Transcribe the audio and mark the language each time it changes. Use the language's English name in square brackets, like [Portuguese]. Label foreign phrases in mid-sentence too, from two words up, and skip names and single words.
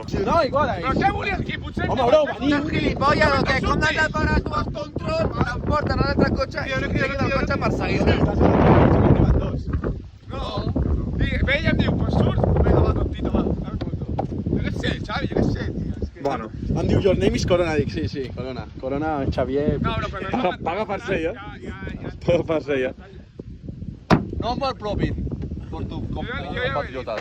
[Catalan] Sí, no, igual. Però què volies aquí? Potser... Home, bro, venim. Gilipolles, o què? Com n'has de parar tu el control? T'emporten a l'altre cotxe i no queda el cotxe perseguint. No. Ve i em diu, pues surts? Vinga, va, tontito, va. Jo què sé, Xavi, jo què sé, tio. Bueno. Em diu, [English] your name is [Catalan] Corona, dic, sí, Corona. Corona, Xavier... No, però no... Paga per ser, Paga per ser, No per profit, per tu, compatriotes.